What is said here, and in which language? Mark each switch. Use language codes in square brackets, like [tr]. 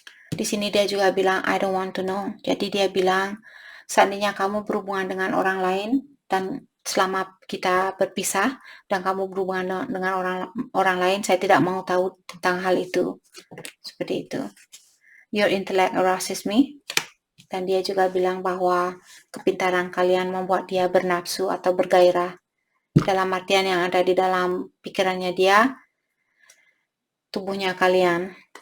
[id] Di sini dia juga bilang, [en] I don't want to know. [id] Jadi dia bilang, seandainya kamu berhubungan dengan orang lain dan selama kita berpisah dan kamu berhubungan dengan orang lain, saya tidak mau tahu tentang hal itu. Seperti itu. [en] Your intellect arouses me. [id] Dan dia juga bilang bahwa kepintaran kalian membuat dia bernafsu atau bergairah. Dalam artian yang ada di dalam pikirannya dia, tubuhnya kalian.